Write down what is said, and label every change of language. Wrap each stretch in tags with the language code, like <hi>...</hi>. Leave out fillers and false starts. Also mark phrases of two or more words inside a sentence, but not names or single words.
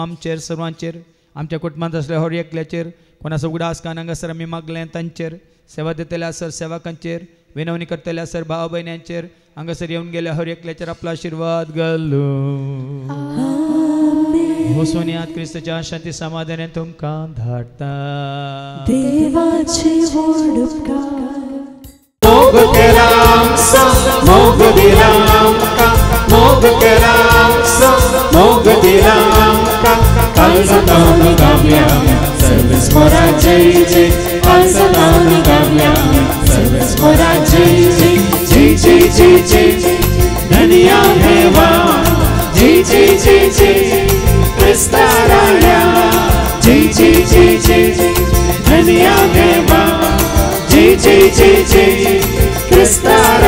<kok>आमचेर सर्वांचेर आमच्या कुटुंबांत असल्या हर एकल्याचेर कोणा सगळ्या आसकान हांगासर आमी मागलें तांचेर सेवा दितले आसर सेवकांचेर विनवणी करतले आसर भाव भयण्यांचेर हांगासर येवन गेल्या हर एकल्याचेर आपलो आशिर्वाद घालूं वचून क्रिस्ताच्या शांती समाधानान तुमकां धाडटा देवाचे व्हड उपकार मोग केला आमचो मोग दिला आमकां मोग केला आमचो मोग दिला आमकां काळजांत गावया सर्वेस मोरा जय जय काळजांत गावया सर्वेस मोरा जय जय जय जय जय जय धन्या देवा जय जय जय जय क्रिस्ता राया जय जय जय जय धन्या देवा जय जय जय जय क्रिस्ता</kok>